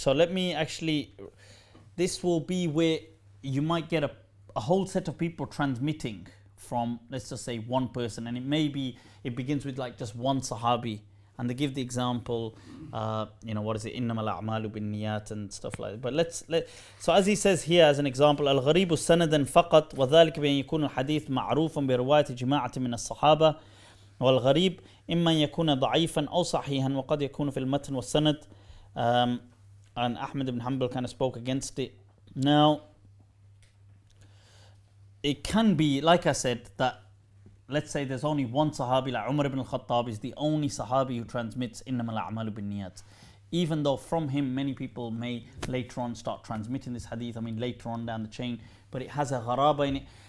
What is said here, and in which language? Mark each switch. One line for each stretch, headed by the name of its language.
English: so let me actually, this will be where you might get a whole set of people transmitting from, let's just say, one person, and it begins with like just one sahabi, and they give the example, what is it,
Arabic: إنما الأعمال بالنيات
English: and stuff like that. But so as he says here as an example,
Arabic: الغريب سندا فقط وذلك بأن يكون الحديث معروفا برواية جماعة من الصحابة والغريب إما يكون ضعيفا أو صحيحا وقد يكون في المتن والسند.
English: And Ahmed ibn Hanbal kind of spoke against it. Now, it can be, like I said, that let's say there's only one Sahabi, like Umar ibn al-Khattab is the only Sahabi who transmits
Arabic: إِنَّمَا الْأَعْمَالُ بِالنِّيَّاتِ.
English: Even though from him many people may later on start transmitting this hadith, later on down the chain, but it has a gharaba in it.